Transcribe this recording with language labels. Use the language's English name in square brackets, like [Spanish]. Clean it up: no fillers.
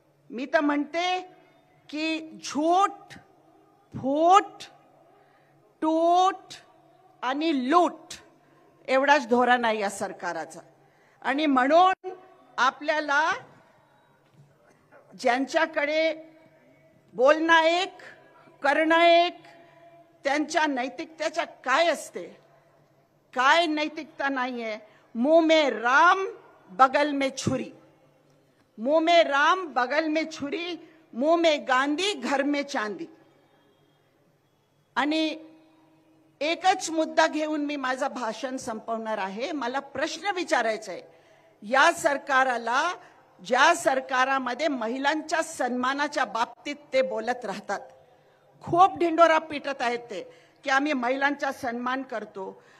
[Marathi] मी तर म्हणते की झूठ, फूट, टूट आणि लूट एवढाच धोरण आहे या सरकाराचा. आणि म्हणून आपल्याला ज्यांच्याकडे बोलणं एक, करणं एक, त्यांच्या नैतिकतेच्या काय असते, काय नैतिकता नाहीये. [Hindi] मुंह में राम बगल में छुरी, मुंह में राम बगल में छुरी, मुंह में गांधी घर में चांदी. [Marathi] आणि एकच मुद्दा घेऊन मी माझं भाषण संपवणार आहे. मला प्रश्न विचारायचा आहे, या सरकाराला, ज्या सरकारामध्ये महिलांच्या सन्मानाच्या बाबतीत ते बोलत राहतात, खूप ढिंडोरा पिटत आहेत ते की आम्ही महिलांचा सन्मान करतो.